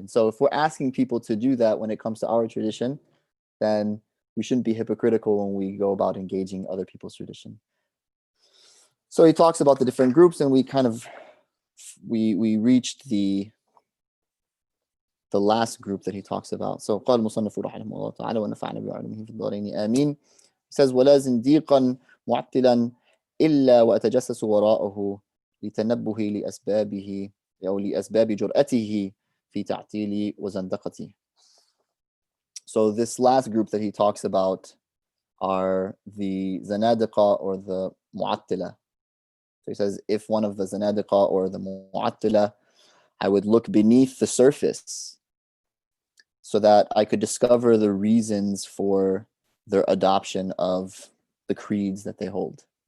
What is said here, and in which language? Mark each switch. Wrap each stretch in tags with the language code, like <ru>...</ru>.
<en>And so if we're asking people to do that when it comes to our tradition, then we shouldn't be hypocritical when we go about engaging other people's tradition. So he talks about the different groups, and we kind of we reached the last group that he talks about. So</en> <ar>قال المصنف رحمه الله تعالى ونفعنا بعلمه في الدارين آمين.</ar> <en>He says</en> <ar>ولا زنديقا معطلا إلا وأتجسس وراءه لتنبه لأسبابه أو لأسباب جرأته في تعطيل وزندقته.</ar> <en>So this last group that he talks about are the Zanadiqa or the Mu'attila. So he says, if one of the Zanadiqa or the Mu'attila, I would look beneath the surface so that I could discover the reasons for their adoption of the creeds that they hold.</en>